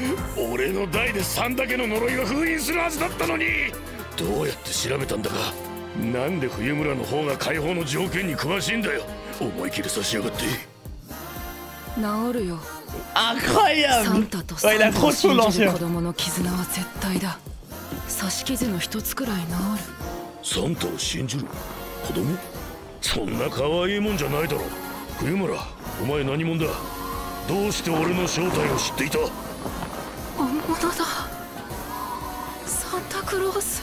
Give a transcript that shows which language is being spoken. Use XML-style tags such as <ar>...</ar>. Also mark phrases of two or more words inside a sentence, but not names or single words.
<ja>俺の代で3だけの呪いが封印するはずだったのに。どうやって調べたんだか。なんで冬村の方が解放の条件に詳しいんだよ。思い切り差しやがって。治るよ。サ</ja> <fr>Incroyable.</fr> <ja>ンタと</ja> <fr>Ouais, il a</fr> <ja>サンタ</ja> <fr>trop</fr> <ja>を</ja> <fr>de</fr> <ja>信</ja> <fr>choses</fr> <ja>じる</ja> <fr>l'ancien.</fr> <ja>子供の絆は絶対だ。刺し傷の一つくらい治る。サンタを信じる子供？そんな可愛いもんじゃないだろ。冬村、お前何者だ。どうして俺の正体を知っていた？本物だ。サンタクロース。</ja>